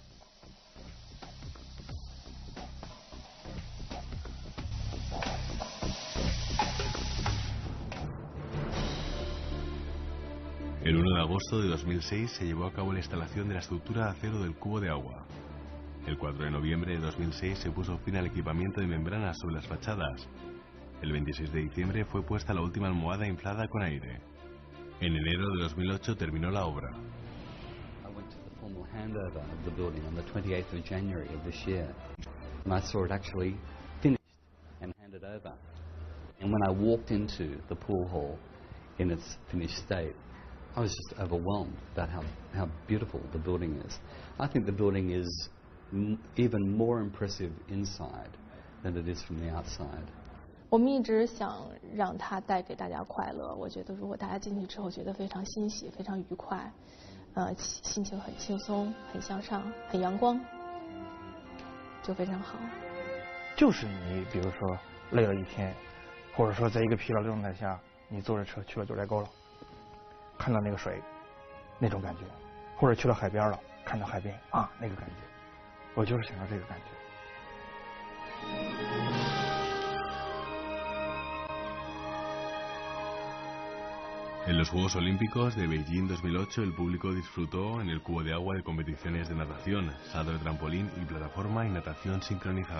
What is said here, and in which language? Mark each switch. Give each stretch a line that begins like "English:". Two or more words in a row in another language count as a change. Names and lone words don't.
Spanish: El 1 de agosto de 2006 se llevó a cabo la instalación de la estructura de acero del cubo de agua. El 4 de noviembre de 2006 se puso fin al equipamiento de membranas sobre las fachadas. El 26 de diciembre fue puesta la última almohada inflada con aire. En enero de 2008 terminó la obra.
English: I went to the formal handover of the building on the 28th of January of this year, and I saw it actually finished and handed over. And when I walked into the pool hall in its finished state, I was just overwhelmed about how beautiful the building is. I think the building is even more impressive inside than it is from the outside.
Chinese: 我们一直想让它带给大家快乐。我觉得如果大家进去之后觉得非常欣喜、非常愉快，心情很轻松、很向上、很阳光，就非常好。就是你比如说累了一天，或者说在一个疲劳的状态下，你坐着车去了九寨沟了，看到那个水，那种感觉，或者去了海边了，看到海边啊那个感觉，我就是想要这个感觉。
Spanish: En los Juegos Olímpicos de Beijing 2008 el público disfrutó en el cubo de agua de competiciones de natación, salto de trampolín y plataforma y natación sincronizada.